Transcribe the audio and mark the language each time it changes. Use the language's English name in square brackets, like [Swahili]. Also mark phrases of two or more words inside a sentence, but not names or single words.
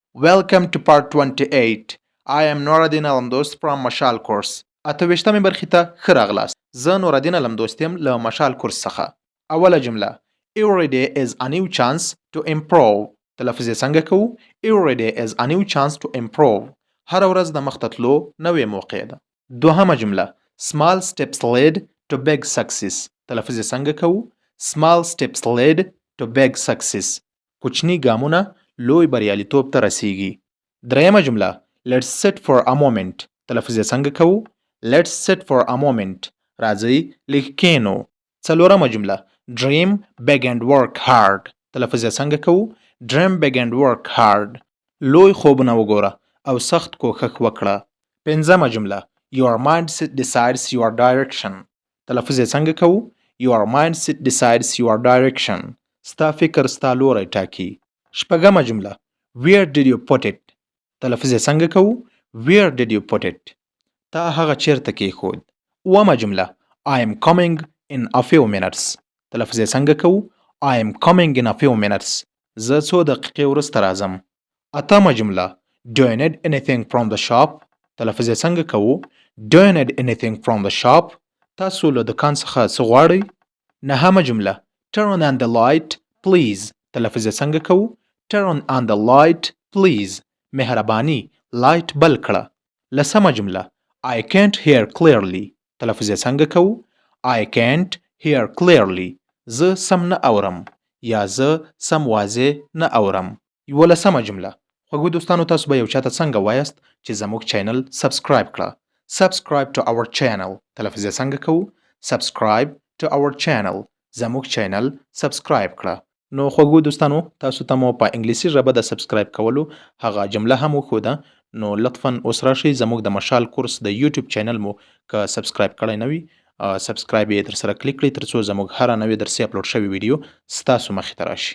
[English] Welcome to part 28. I am Noradin Alamdost from Mashal course. [Pashto] اتوشتمې برخې ته ښه راغلاست. زه نوردین علمدوست یم له مشال کورس څخه. اوله جمله [English] Every day is a new chance to improve. [Pashto] تلفظ یې څنګه کوو؟ [English] Every day is a new chance to improve. [Pashto] هر ورځ د مخ ته تلو نوې موقع ده. دوهمه جمله [English] Small steps lead to big success. [Pashto] تلفظ یې څنګه کوو؟ [English] Small steps lead to big success. [Pashto] کوچني ګامونه لوی بریالیتوب ته رسیږي. دریمه جمله [English] Let's sit for a moment. [Pashto] تلفظ یې څنګه کوو؟ [English] Let's sit for a moment. [Pashto] راځئ لږ کښېنو. څلورمه جمله [English] Dream big and work hard. [Pashto] تلفظ یې څنګه کوو؟ [English] Dream big and work hard. [Pashto] لوی خوبونه وګوره او سخت کوښښ وکړه. پنځمه جمله [English] Your mindset decides your direction. [Pashto] تلفظ یې څنګه کوو؟ [English] Your mindset decides your direction. [Pashto] ستا فکر ستا لوری ټاکي. شپږمه جمله [English] Where did you put it? [Pashto] تلفظ یې څنګه کوو؟ [English] Where did you put it? [Pashto] تا هغه چیرته کېښود. اوومه جمله [English] I am coming in a few minutes. [Pashto] تلفظ یې څنګه کوو؟ [English] I am coming in a few minutes. [Pashto] زه څو دقیقې وروسته راځم. اتمه جمله [English] Do you need anything from the shop? [Pashto] تلفظ یې څنګه کوو؟ [English] Do you need anything from the shop? [Pashto] تاسو له دکان څخه څه غواړئ؟ نهمه جمله [English] Turn on the light please. [Pashto] تلفظ یې څنګه کوو؟ [English] Turn on the light please. [Pashto] مهرباني لایټ بل کړه. لسمه جمله [English] I can't hear clearly. [Pashto] تلفظ یې څنګه کوو؟ [English] I can't hear clearly. [Pashto] زه سم نه اورم یا زه سم واضح نه اورم. یولسمه جمله خوږو دوستانو تاسو به یو چاته څنګه وایست چې زموږ چینل سبسکرایب کړه. [English] Subscribe to our channel. [Pashto] تلفظ یې څنګه کوو؟ [English] Subscribe to our channel. [Pashto] زموږ چینل سبسکرایب کړه. نو خوږو دوستانو تاسو ته مو په انګلیسي ژبه د سبسکرایب کولو هغه جمله هم وښوده. نو لطفاً اوس راشئ زموږ د مشال کورس د یوټیوب چینل مو که سبسکرایب کړی نه وي سبسکرایب یې ترسره کلیک کړئ تر څو زموږ هره نوې درسي اپلوډ شوې ویډیو ستاسو مخې ته راشي.